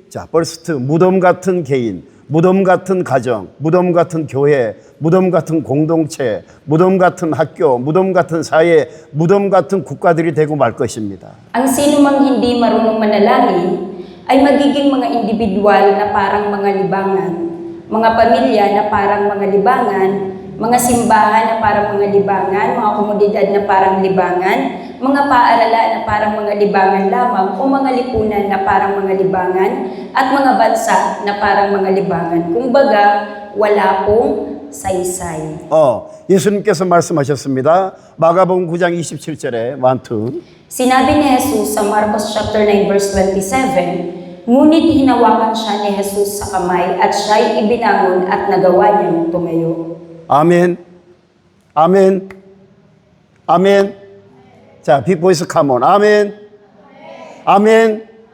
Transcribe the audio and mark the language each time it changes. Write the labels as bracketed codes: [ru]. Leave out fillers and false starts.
[ko] 자, first 무덤 같은 개인. 무덤 같은 가정, 무덤 같은 교회, 무덤 같은 공동체, 무덤 같은 학교, 무덤 같은 사회, 무덤 같은 국가들이 되고 말 것입니다. [tl] Ang sino mang hindi marunong manalangin ay magiging mga individual na parang mga libangan, mga pamilya na parang mga libangan, mga simbahan na parang mga libangan, mga komunidad na parang libangan, mga paaralan na parang mga libangan lamang o mga lipunan na parang mga libangan at mga bansa na parang mga libangan. Kumbaga, wala pong saysay. [ko] 예수님께서 말씀하셨습니다. 마가복음 9장 27절에 1, 2. [tl] Sinabi ni Jesus sa Marcos chapter 9 verse 27, ngunit hinawakan siya ni Jesus sa kamay at siya'y ibinangon at nagawa niyang tumayo. [ko] 아멘. 아멘. 아멘. 자, [en] big voice come on. [ko] 아멘. 아멘.